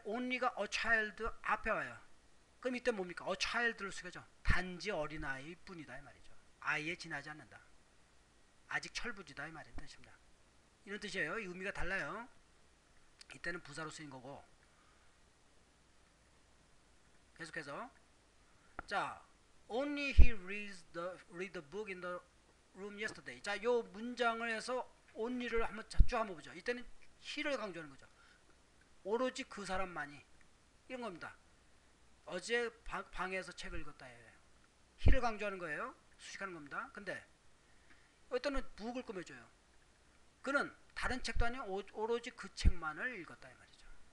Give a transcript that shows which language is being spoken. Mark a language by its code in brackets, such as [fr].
[ko] only가 a child 앞에 와요. 그럼 이때 뭡니까? a child 를 쓰죠. 단지 어린아이일 뿐이다 이 말이죠. 아이에 지나지 않는다. 아직 철부지다 이 말인 뜻입니다. 이런 뜻이에요. 이 의미가 달라요. 이때는 부사로 쓰인 거고. [en] 계속해서 자, only he read the book in the room yesterday. [ko] 자, 요 문장을 해서 only를 한번 쭉 한번 보죠. 이때는 he를 강조하는 거죠. 오로지 그 사람만이 이런 겁니다. 어제 방에서 책을 읽었다 해요. he를 강조하는 거예요. 수식하는 겁니다. 근데 어떤 북을 꾸며줘요. 그는 다른 책도 아니고 오로지 그 책만을 읽었다 이 말이죠.